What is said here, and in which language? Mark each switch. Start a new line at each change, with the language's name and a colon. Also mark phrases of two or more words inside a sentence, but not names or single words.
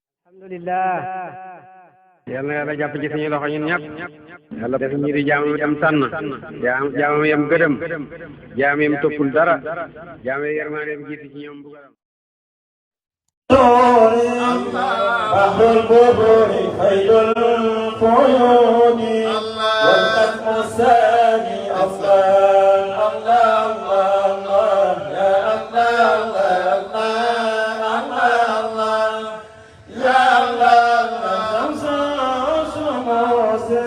Wolof: alhamdulillah yal na yàlla jàpp ci suñu loxo ñun ñëpp yàlla def ñu di jaamam yam tànn jaamam yam gërëm jaam yam toppul dara jaam yam yërmaandeem jiitu ci ñoom bugaram
Arabic: بحر البحور خير الفيوم والختم الثاني أفضل الله الله يا الله الله يا الله شمس شموس